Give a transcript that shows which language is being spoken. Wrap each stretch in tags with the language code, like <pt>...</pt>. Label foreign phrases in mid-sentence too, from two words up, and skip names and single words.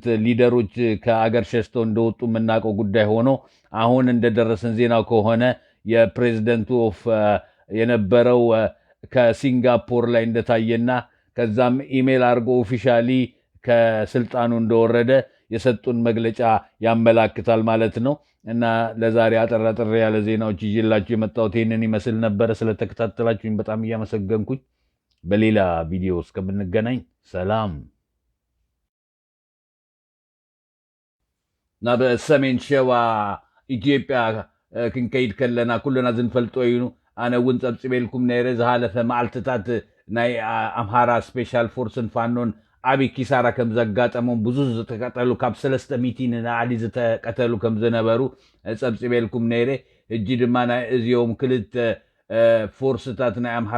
<am>ሊደሮች ከአገር ሸሽተው እንደወጡ ምናቀው ጉዳይ ሆኖ አሁን እንደደረሰን ዜናው ከሆነ የፕሬዝዳንቱ ኦፍ የነበረው ከሲንጋፖር ላይ እንደታየና ከዛም ኢሜል አድርጎ ኦፊሻሊ ከስልጣኑ እንደወረደ የሰጡን መግለጫ ያመላክታል ማለት ነው። እና ለዛሬ አጠራጥሬ ያለ ዜናዎች ይዤላችሁ የመጣሁት ይህንን ይመስል ነበረ። ስለተከታተላችሁኝ በጣም እያመሰገንኩኝ በሌላ ቪዲዮ እስከምንገናኝ ሰላም።</am> <ti>እና በሰሜን ሸዋ ኢትዮጵያ ክንከይድ ከለና ኩልና ዝንፈልጦ ይኑ ኣነ እውን ፀብፂበልኩም ነይረ ዝሃለፈ መዓልትታት ናይ ኣምሃራ ስፔሻል ፎርስን ፋኖን ዓብይ ኪሳራ ከም ዘጋጠሞም ብዙ ዝተቀጠሉ ካብ 300 ንላዕሊ ዝተቀተሉ ከም ዝነበሩ ፀብፂበልኩም ነይረ። ሕጂ ድማ ናይ እዚኦም ክልተ ፎርስታት ናይ ኣምሃራ</ti>